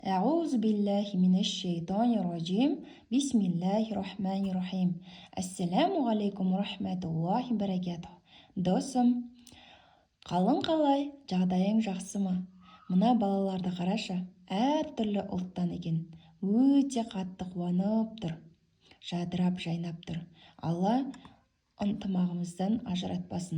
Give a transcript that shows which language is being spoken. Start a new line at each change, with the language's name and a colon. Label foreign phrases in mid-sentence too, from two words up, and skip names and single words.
Arabic: أعوذ بالله من الشيطان الرجيم بسم الله الرحمن الرحيم السلام عليكم رحمة الله بركاته.
Kazakh: Досым, қалың қалай, жағдайың жақсы ма? Мына балаларды қарашы, әртүрлі ұлттан екен. Өте қатты қуанып тұр. Жадырап жайнап тұр. Алла ынтымағымыздан ажыратпасын.